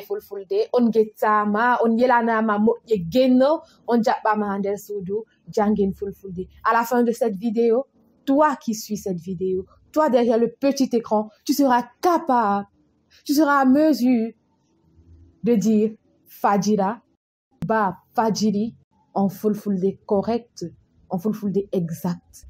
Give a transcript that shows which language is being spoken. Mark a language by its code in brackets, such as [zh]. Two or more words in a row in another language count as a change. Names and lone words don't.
[ff] Fulfulde, on gettama, on yelanama moƴƴe genno, on jaɓɓama ha nder suudu jangin Fulfulde. [fr] À la fin de cette vidéo, toi qui suis cette vidéo, toi derrière le petit écran, tu seras capable, tu seras à mesure de dire Fadjira, Fadjiri en Fulfulde correct, en Fulfulde exact.